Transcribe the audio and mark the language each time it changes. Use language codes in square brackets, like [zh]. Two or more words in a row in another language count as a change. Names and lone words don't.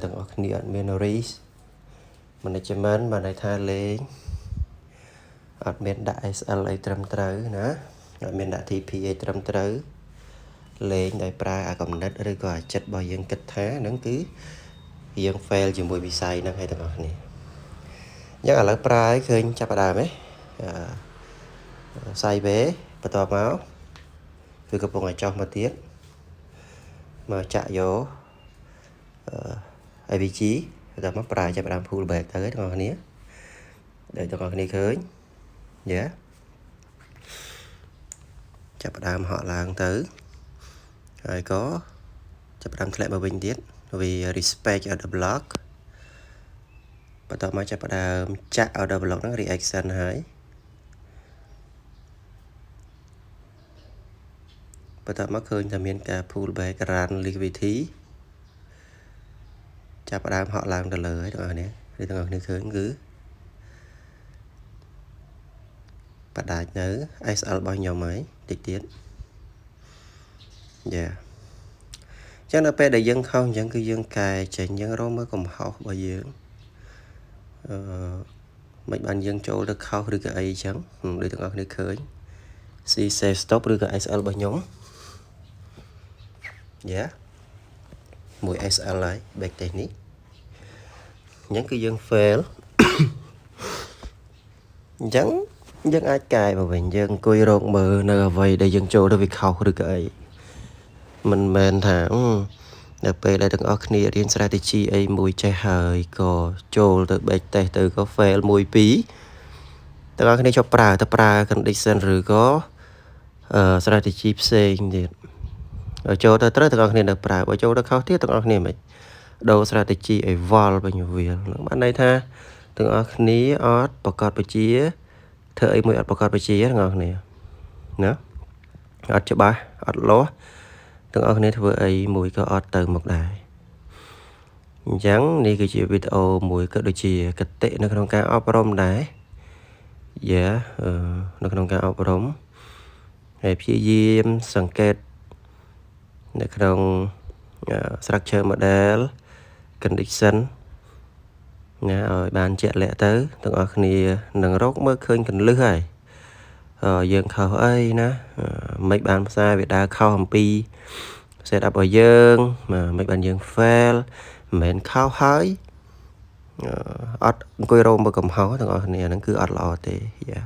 [km] ទាំងអស់គ្នាអត់មាន [en] risk management [km] បានន័យថាលេងអត់មានដាក់ SL អីត្រឹមត្រូវណាអត់មានដាក់ TP អីត្រឹមត្រូវលេងដោយប្រើអាកំណត់ឬក៏អាចិត្តរបស់យើងគិតថាហ្នឹងគឺយើង fail ជាមួយវិស័យហ្នឹងហើយទាំងអស់គ្នាយ៉ាងឥឡូវប្រើឲ្យឃើញចាប់ផ្ដើម sideways បន្ទាប់មកគឺកំពុងតែចុះមកទៀតមកចាក់យក IVG តែមកប្រើចាប់ដើម [en] pull back [km] ទៅទាំងអស់គ្នាដែលទាំងអស់គ្នាឃើញយ៉ា ចាប់ដើមហក់ឡើងទៅហើយក៏ចាប់ដើមធ្លាក់មកវិញទៀតវា [en] respect order block [km] បន្ទាប់មកចាប់ដើមចាក់ [en] order block [km] ហ្នឹង reaction ហើយ បន្ទាប់មកឃើញថាមានការ [en] pull back run liquidity [km] ចាប់ដើមហក់ឡើងទៅលើហើយទាំងអស់គ្នាឬទាំងអស់គ្នាឃើញគឺបដាច់នៅ SL របស់ខ្ញុំហើយតិចទៀតយ៉ាអញ្ចឹងដល់ពេលដែលយើងខុសអញ្ចឹងគឺយើងកែចេញយើងរកមើលកំហុសរបស់យើង មិនបានយើងចូលទៅខុសឬក៏អីអញ្ចឹងដូចទាំងអស់គ្នាឃើញ [en] C save stop [km] ឬក៏ SL របស់ខ្ញុំយ៉ាមួយ SL ហើយ [en] back test [km] នេះអញ្ចឹងគឺយើង fail អញ្ចឹងយើងអាចកែមកវិញយើងអង្គុយរកមើលនៅអ្វីដែលយើងចូលទៅវាខុសឬក៏អីមិនមែន ថាដល់ពេលដែលទាំងអស់គ្នារៀន strategy អីមួយចេះហើយក៏ចូលទៅ [en] back test [km] ទៅក៏ fail 1 2ទាំងអស់គ្នាចុះប្រើ condition ឬក៏ strategy ផ្សេងទៀតចូលទៅត្រូវទាំងអស់គ្នានៅប្រើបើចូលទៅ ខុសទៀតទាំងអស់គ្នាមិនដូរ strategy ឲ្យវល់វិញវាហ្នឹងបានន័យថាទាំងអស់គ្នាអត់ប្រកបវិជ្ជាធ្វើអីមួយអត់ប្រកបវិជ្ជាទាំងអស់ គ្នាណាអត់ច្បាស់អត់លាស់ទាំងអស់គ្នាធ្វើអីមួយក៏អត់ទៅមុខដែរអញ្ចឹងនេះ គឺជាវីដេអូមួយក៏ដូចជាគតិនៅក្នុងការអប់រំដែរយ៉ានៅក្នុងការអ ប់រំហើយព្យាយាមសង្កេតនៅក្នុង [en] structure model condition [km] ណាឲ្យបានជាក់លាក់ទៅទាំងអស់គ្នានឹងរកមើលឃើញកន្លឹះហើយយើងខុសអីណាមិនបានផ្សាយវាដើរខុសអំពី [en] set up [km] របស់យើងមិនបានយើង fail មិនមែនខុសហើយអត់អង្គុយរកមើលកំហុសទាំងអស់គ្នាហ្នឹងគឺអត់ល្អទេយ៉ា